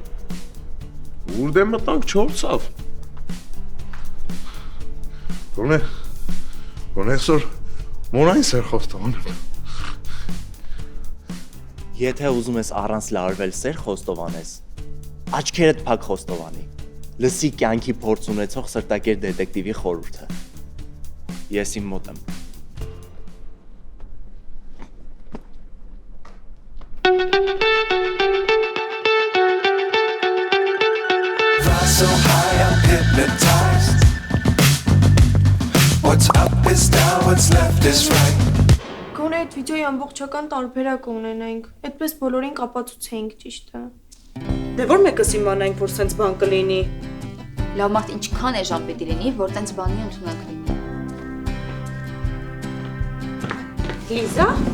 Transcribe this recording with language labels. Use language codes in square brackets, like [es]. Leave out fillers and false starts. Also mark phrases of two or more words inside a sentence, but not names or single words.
[hy] Ուր դե մտանք չորցավ։ Գոնե այսօր մոնային սեր խոստովանեմ։ Եթե ուզում ես առանց լարվել սեր խոստովանես, աչքերդ փակ խոստովանի։ Լսի կյանքի փորձ ունեցող սրտակեր դետեկտիվի խորհուրդը։ Ես իմ մոտ եմ։ [en] So high I'm hypnotized What's up is down, what's left is right [hy] Գոնե այդ վիդեոյի ամբողջական տարբերակ ունենայինք, այդպես բոլորին կապացուցեինք, ճիշտ է։ Դե որ մեկս իմանայինք, որ սենց բան կլինի։ Լավ մարդ ինչքան է ժամ պետք լինի, որ տենց բանի ընդունակ լինի։ Լիզա։